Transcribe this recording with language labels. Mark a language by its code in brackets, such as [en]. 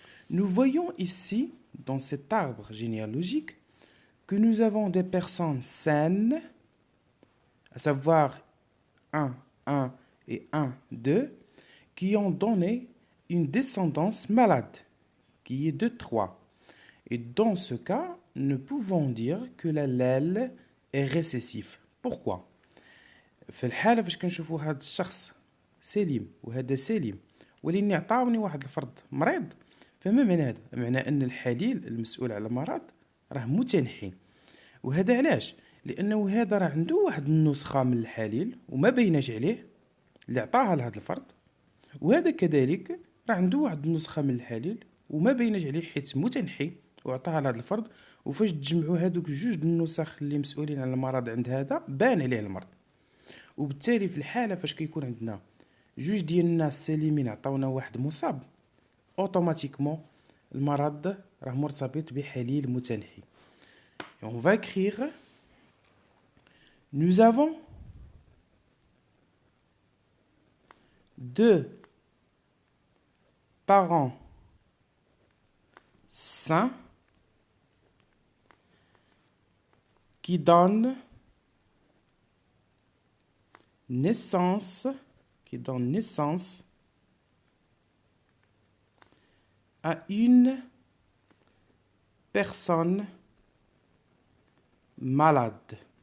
[fr] Nous voyons ici, dans cet arbre généalogique, que nous avons des personnes saines, à savoir 1 et 1, 2, qui ont donné une descendance malade qui est de 3. Et dans ce cas, nous pouvons dire que l'allèle est récessif. Pourquoi? [ar] في الحالة فاش كنشوفوا هذا الشخص سليم وهذا سليم ولكن عطاوني واحد الفرد مريض، فما معنى هذا؟ معنى أن الحليل المسؤول على المرض راه متنحي. وهذا علاش؟ لأنه هذا راه عنده واحد النسخة من الحليل وما بيناش عليه اللي عطاها لهذا الفرد، وهذا كذلك راه عنده واحد النسخة من الحليل وما بيناش عليه حيت متنحي وعطاها لهذا الفرد. وفاش تجمعوا هذوك جوج النسخ اللي مسؤولين على المرض عند هذا بان عليه المرض. وبالتالي في الحالة فاش كيكون عندنا جوج ديال الناس سليمين عطاونا واحد مصاب، اوتوماتيكمون المرض راه مرتبط بحليل متنحي. [fr] Et on va écrire nous avons deux parents sains qui donnent naissance à une personne malade.